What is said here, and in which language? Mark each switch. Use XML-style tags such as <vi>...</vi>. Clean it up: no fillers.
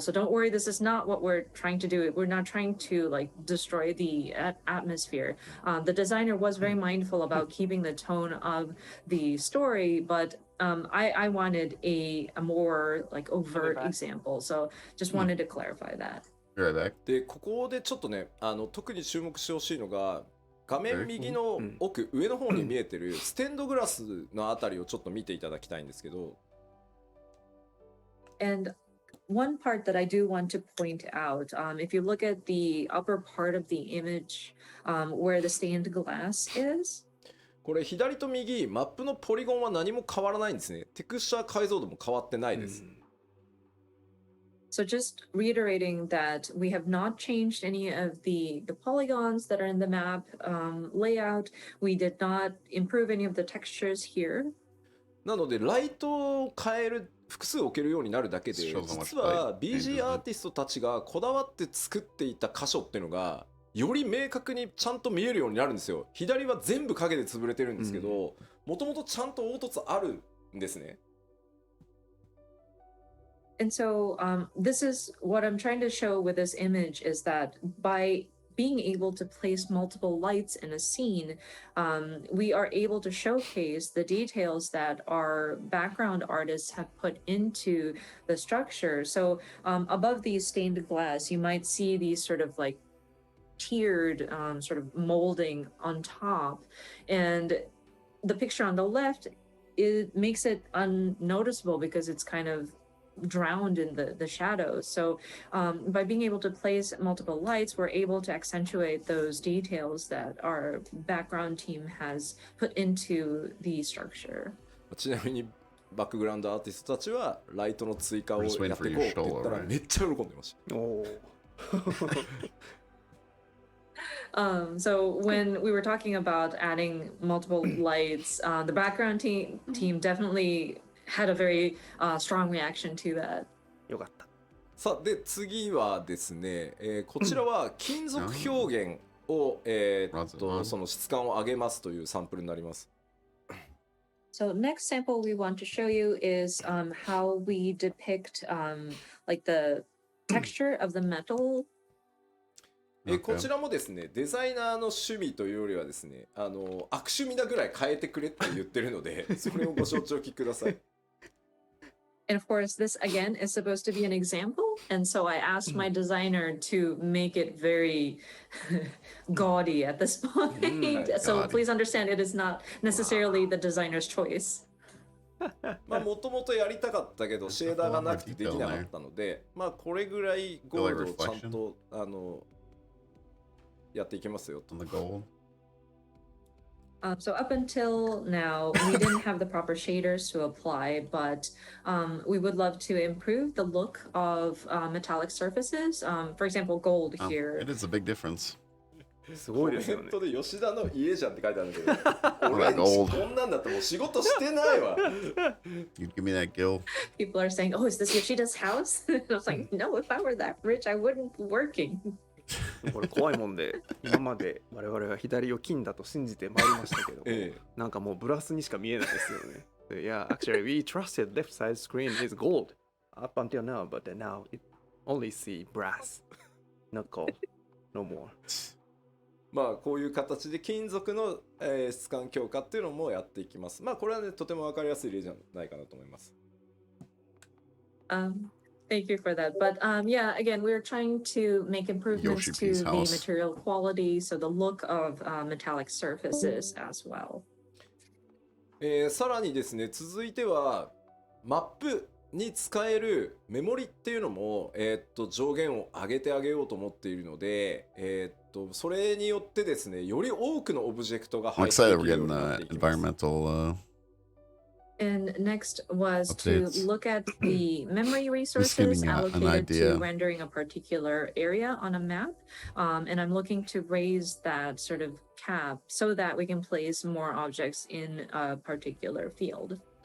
<en>So don't worry, this is not what we're trying to do. We're not trying to like destroy the atmosphere. The designer was very mindful about keeping the tone of the story, but I wanted a more like overt example. So just wanted to clarify that.</en> <ja>でここでちょっとね特に注目してほしいのが画面右の奥上の方に見えてるステンドグラスのあたりをちょっと見ていただきたいんですけど。</ja> <en>And one part that I do want to point out, if you look at the upper part of the image, where the stained glass is,</en> <ja>これ左と右、マップのポリゴンは何も変わらないんですね。テクスチャー解像度も変わってないです。</ja> <en>So just reiterating that we have not changed any of the polygons that are in the map layout. We did not improve any of the textures here.</en> <ja>なのでライトを変える複数置けるようになるだけで、実は BG アーティストたちがこだわって作っていた箇所っていうのがより明確にちゃんと見えるようになるんですよ。左は全部影で潰れてるんですけど、もともとちゃんと凹凸あるんですね。</ja> <en>And so this is what I'm trying to show with this image is that by being able to place multiple lights in a scene, we are able to showcase the details that our background artists have put into the structure. So above these stained glass, you might see these sort of like tiered sort of molding on top. And the picture on the left, it makes it unnoticeable because it's kind of drowned in the shadows. So by being able to place multiple lights, we're able to accentuate those details that our background team has put into the structure.</en> <ja>ちなみにバックグラウンドアーティストたちはライトの追加をやっていこうって言ったらめっちゃ喜んでました。</ja> <en>So when we were talking about adding multiple lights, the background team definitely had a very strong reaction to that.</en> <ja>よかった。さあで次はですね、こちらは金属表現を、その質感を上げますというサンプルになります。</ja> <en>So next sample we want to show you is how we depict like the texture of the metal.</en> <ja>こちらもですね、デザイナーの趣味というよりはですね、悪趣味なぐらい変えてくれって言ってるので、それをご承知おきください。</ja> <en>And of course, this again is supposed to be an example. And so I asked my designer to make it very gaudy at this point. So please understand it is not necessarily the designer's choice.</en> <ja>まあもともとやりたかったけどシェーダーがなくてできなかったので、まあこれぐらいゴールドをちゃんとやっていきますよと。</ja> <en>So up until now, we didn't have the proper shaders to apply, but we would love to improve the look of metallic surfaces. For example, gold here. It is a big difference.</en> <ja>すごいですよね。コメントで吉田の家じゃんって書いてあるんだけど、俺こんなんだったらもう仕事してないわ。</ja> <en>You give me that gill. People are saying, "Oh, is this Yoshida's house?" And I was like, "No, if I were that rich, I wouldn't be working."</en> <ja>これ怖いもんで、今まで我々は左を金だと信じてまいりましたけど、なんかもうブラスにしか見えないですよね。</ja> <en>Yeah, actually, we trusted left side screen is gold up until now, but now it only see brass, not gold, no more.</en> <ja>まあこういう形で金属の質感強化っていうのもやっていきます。まあこれはねとても分かりやすい例じゃないかなと思います。</ja> <en>Thank you for that. But yeah, again, we're trying to make improvements to the material quality, so the look of metallic surfaces as well.</en> <ja>さらにですね、続いてはマップに使えるメモリっていうのも、上限を上げてあげようと思っているので、それによってですね、より多くのオブジェクトが入っていくようになっていきます。</ja> <en>And next was to look at the memory resources allocated to rendering a particular area on a map. And I'm looking to raise that sort of cap so that we can place more objects in a particular field.</en>